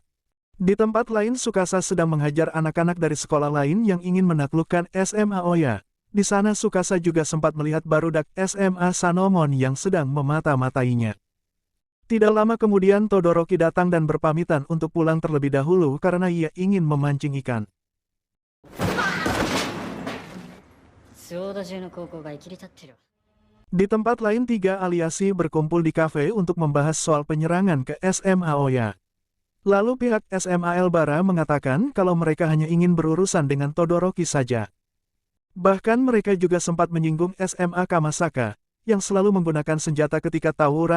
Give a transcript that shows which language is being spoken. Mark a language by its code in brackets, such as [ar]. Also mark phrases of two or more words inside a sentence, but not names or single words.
[id] Di tempat lain Tsukasa sedang menghajar anak-anak dari sekolah lain yang ingin menaklukkan SMA Aoya. Di sana Tsukasa juga sempat melihat barudak SMA Sanomon yang sedang memata-matainya. Tidak lama kemudian Todoroki datang dan berpamitan untuk pulang terlebih dahulu karena ia ingin memancing ikan. [ja] 小田中の高校が生きり立ってる [id] Di tempat lain 3 aliasi berkumpul di kafe untuk membahas soal penyerangan ke SMA Aoya. Lalu pihak SMA Elbara mengatakan kalau mereka hanya ingin berurusan dengan Todoroki saja. Bahkan mereka juga sempat menyinggung SMA Kamasaka, yang selalu menggunakan senjata ketika tawuran.